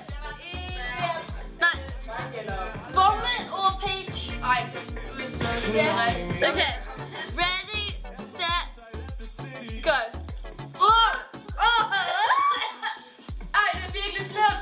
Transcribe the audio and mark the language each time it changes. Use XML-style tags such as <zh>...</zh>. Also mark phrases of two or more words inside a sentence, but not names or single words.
<da>Nej.</da> <en>Vomit or peach? Ej. Okay. Ready, set, go.</en> <da>Ej, det er virkelig slemt.</da>